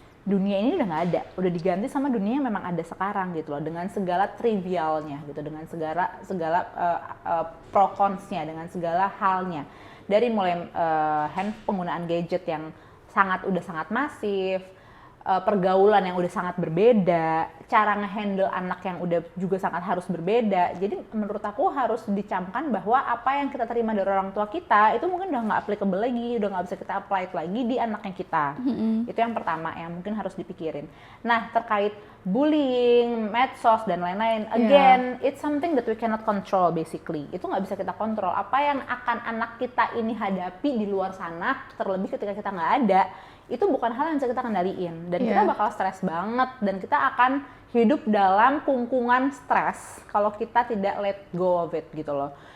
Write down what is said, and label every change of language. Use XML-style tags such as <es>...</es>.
<id>Dunia ini udah nggak ada, udah diganti sama dunia yang memang ada sekarang gitu loh, dengan segala trivialnya gitu, dengan segala pro consnya, dengan segala halnya, dari mulai penggunaan gadget yang udah sangat masif, pergaulan yang udah sangat berbeda, cara ngehandle anak yang udah juga sangat harus berbeda. Jadi menurut aku harus dicamkan bahwa apa yang kita terima dari orang tua kita itu mungkin udah nggak applicable lagi, udah nggak bisa kita apply lagi di anaknya kita. Itu yang pertama yang mungkin harus dipikirin. Nah, terkait bullying, medsos dan lain-lain,</id> <en>again, it's something that we cannot control basically.</en> <id>Itu nggak bisa kita kontrol. Apa yang akan anak kita ini hadapi di luar sana, terlebih ketika kita nggak ada, itu bukan hal yang bisa kita kendaliin, dan kita bakal stres banget, dan kita akan hidup dalam kungkungan stres kalau kita tidak</id> <en>let go of it</en> <id>gitu loh.</id>